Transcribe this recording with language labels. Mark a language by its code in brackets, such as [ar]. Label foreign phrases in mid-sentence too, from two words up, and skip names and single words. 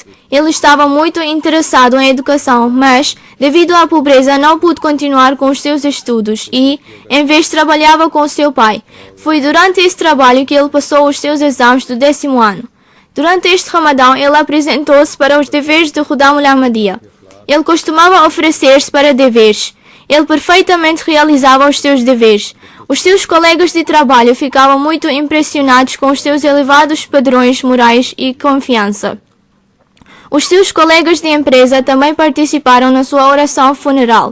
[pt] Ele estava muito interessado em educação, mas, devido à pobreza, não pôde continuar com os seus estudos e, em vez, trabalhava com seu pai. Foi durante esse trabalho que ele passou os seus exames do 10º ano. Durante este Ramadão, ele apresentou-se para os deveres de Khudam al-Ahmadiyya. Ele costumava oferecer-se para deveres. Ele perfeitamente realizava os seus deveres. Os seus colegas de trabalho ficavam muito impressionados com os seus elevados padrões morais e confiança. Os seus colegas de empresa também participaram na sua oração funeral.